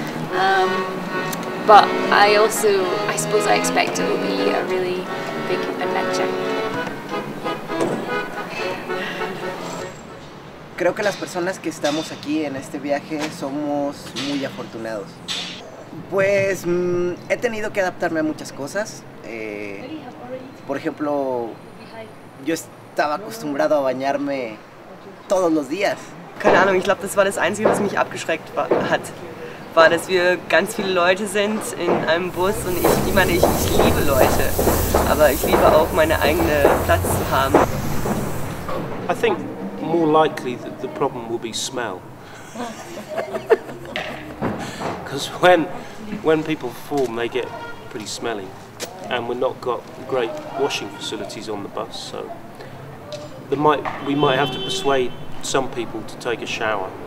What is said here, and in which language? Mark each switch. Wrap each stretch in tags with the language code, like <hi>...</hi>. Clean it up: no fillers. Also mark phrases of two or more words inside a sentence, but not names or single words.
<en>but I suppose I expect it will be a really big adventure.</en> <es>Creo que las personas que estamos aquí en este viaje somos muy afortunados. Pues he tenido que adaptarme a muchas cosas. Por ejemplo, yo estaba acostumbrado a bañarme todos los días.</es> <de>Keine Ahnung, ich glaube, das war das Einzige, was mich abgeschreckt hat. War, dass wir ganz viele Leute sind in einem Bus und ich meine, ich liebe Leute, aber ich liebe auch meine eigene Platz zu haben.</de> <en>I think more likely that the problem will be smell. Because when people perform, they get pretty smelly, and we've not got great washing facilities on the bus, so we might have to persuade some people to take a shower.</en>